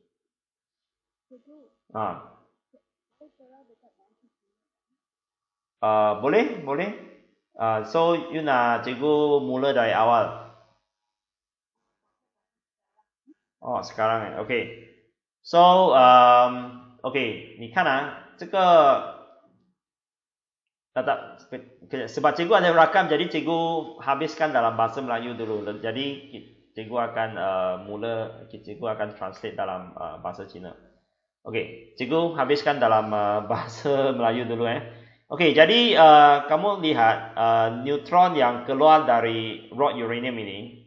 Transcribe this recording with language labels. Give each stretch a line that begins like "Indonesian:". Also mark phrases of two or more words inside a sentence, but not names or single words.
Malay: Boleh. So you nak cikgu mula dari awal. Sekarang okay.
English: So okay,
Chinese: 你看这个
Malay: sebab cikgu ada rakam, jadi cikgu habiskan dalam bahasa Melayu dulu. Jadi cikgu akan cikgu akan translate dalam bahasa Cina. Okey, cikgu habiskan dalam bahasa Melayu dulu Okey, jadi kamu lihat neutron yang keluar dari rod uranium ini.